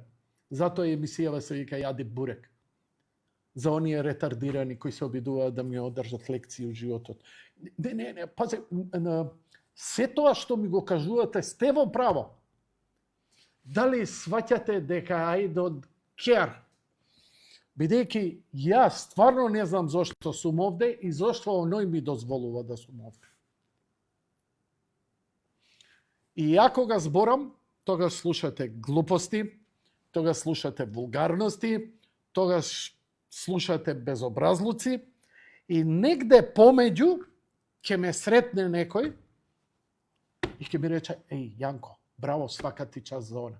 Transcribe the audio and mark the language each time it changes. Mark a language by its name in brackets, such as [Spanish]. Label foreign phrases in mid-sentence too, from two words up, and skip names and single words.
[Macedonian] Затоа емисијава се вика Јади бурек. За оние ретардирани кои се обидуваат да ми одржат лекции у животот. Не, пази, се тоа што ми го кажувате, сте во право. Дали сваќате дека [English] I don't care? [Macedonian] Бидејќи јас стварно не знам зошто сум овде и зошто оној ми дозволува да сум овде. И ја кога зборам, тогаш слушате глупости, тогаш слушате вулгарности, тогаш слушате безобразлуци и негде помеѓу ќе ме сретне некој и ќе ми рече, Јанко, браво, [Serbian] свака ти час [Macedonian] за она.